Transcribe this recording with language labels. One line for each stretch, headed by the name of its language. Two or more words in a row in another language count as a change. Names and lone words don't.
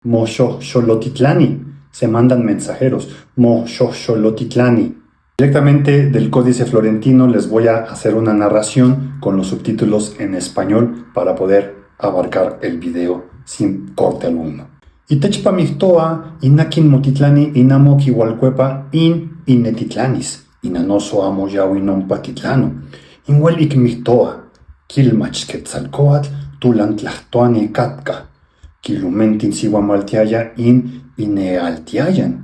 Spanish: Xolotitlani. Se mandan mensajeros. Xolotitlani. Directamente del Códice Florentino les voy a hacer una narración con los subtítulos en español para poder abarcar el video sin corte alguno.
Classical Nahuatl: Itechpa mihtoa inakin motitlani inamo kiwalcuepa inetitlanis. Inanoso amo yawinompa titlano. Inhuelik mihtoa kilmach quetzalcoatl tulantlahtoani katka. Kilumentin sihuamaltiaya inealtiayan.